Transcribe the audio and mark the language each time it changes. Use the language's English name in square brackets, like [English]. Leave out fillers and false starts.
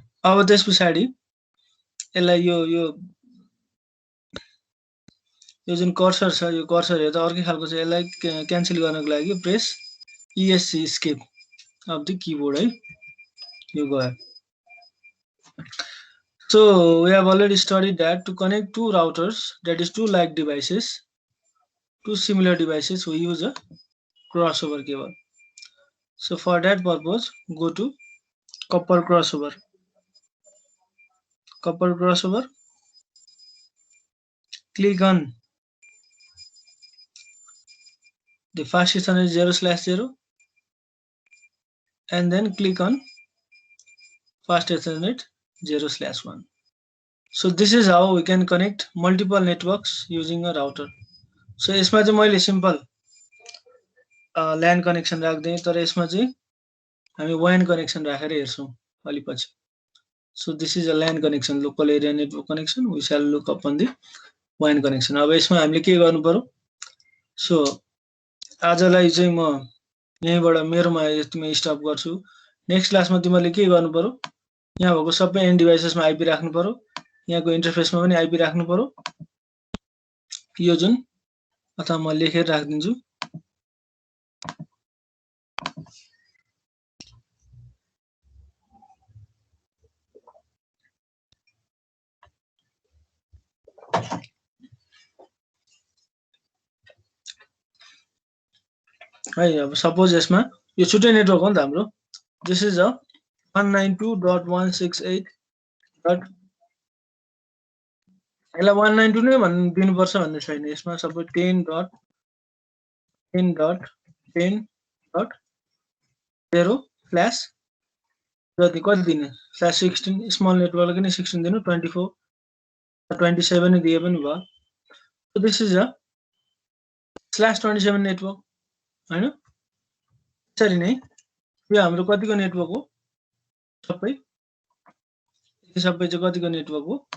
[Nepali] अब त्यसपछि यसलाई यो जुन कर्सर छ, यो कर्सर हेर्दा अर्कै खालको छ। यसलाई क्यान्सल गर्नको लागि press ESC [English] escape of the keyboard [Nepali] है, यो गयो। [English] So we have already studied that to connect two routers, that is two like devices, two similar devices, we use a crossover cable. So for that purpose, go to copper crossover. Copper crossover. Click on the fast Ethernet 0/0 and then click on fast Ethernet 0/1. So this is how we can connect multiple networks using a router. [Nepali] So यसमा चाहिँ मैले simple LAN connection राख्दै, तर यसमा चाहिँ हामी WAN connection राखेर हेर्छौं अलि पछि। [English] So this is a LAN connection, local area network connection. We shall look upon the WAN connection. [Nepali] अब यसमा हामीले के गर्नु पर्यो? So आजलाई चाहिँ म यहीँबाट मेरोमा यतिमै स्टप गर्छु। नेक्स्ट क्लासमा तिमीले के गर्नु पर्यो? यहाँ भएको सबै एन्ड डिभाइसेसमा आईपी राख्नु पर्यो, यहाँको इन्टरफेसमा पनि आईपी राख्नु पर्यो। यो जुन अथवा म लेखेर राख्दिन्छु। है, अब सपोज यसमा यो छुट्टै नेटवर्क हो नि त हाम्रो। [English] this is a [Nepali] 192.168. यसलाई 192 नै दिनुपर्छ भन्ने छैन। यसमा सबै 10.10.10.0 फ्ल्यास जति कति दिने /16 स्मल नेटवर्कलाई पनि 16 दिनु, 24 27 नै दिए पनि भयो। [English] So this is a /27 network हैन। [Nepali] यसरी नै यो हाम्रो कतिको नेटवर्क हो? सबै चाहिँ कतिको नेटवर्क हो?